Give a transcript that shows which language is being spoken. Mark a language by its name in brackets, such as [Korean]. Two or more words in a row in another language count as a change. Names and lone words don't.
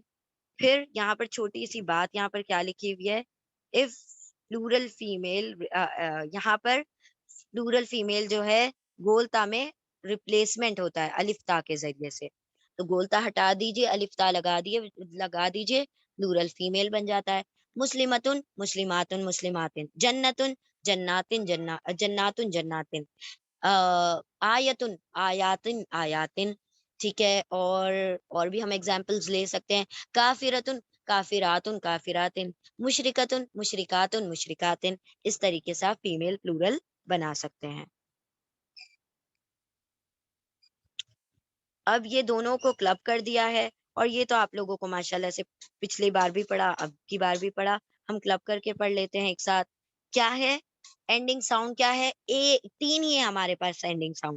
[Urdu] پھر یہاں پر چھوٹی سی بات یہاں پر کیا لکھی ہوئی ہے, [English] of plural female, [Urdu] یہاں پر [English] plural female [Urdu] جو ہے گولتا میں ریپلیسمنٹ ہوتا ہے الف تا کے ذریعے سے, تو گولتا ہٹا دیجئے الف تا لگا دیجئے [English] plural female [Urdu] بن جاتا ہے. [Arabic] مسلمتن مسلماتن مسلماتن. جنتن جناتن جناتن جناتن. آیتن آیاتن آیاتن. [Urdu] ٹھیک ہے, اور بھی ہم ایگزامپلز لے سکتے ہیں. [Arabic] کافرتن کافراتن کافراتن. مشرکتن مشرکاتن مشرکاتن. [Urdu] اس طریقے سے آپ [English] female plural [Urdu] بنا سکتے ہیں. اب یہ دونوں کو کلب کر دیا ہے, اور یہ تو آپ لوگوں کو ماشاءاللہ سے پچھلی بار بھی پڑھا, اب کی بار بھی پڑھا, ہم کلب کر کے پڑھ لیتے ہیں ایک ساتھ. کیا ہے [English] ending sound, [Urdu] کیا ہے تین ہی ہے ہمارے پاس [English] ending sound.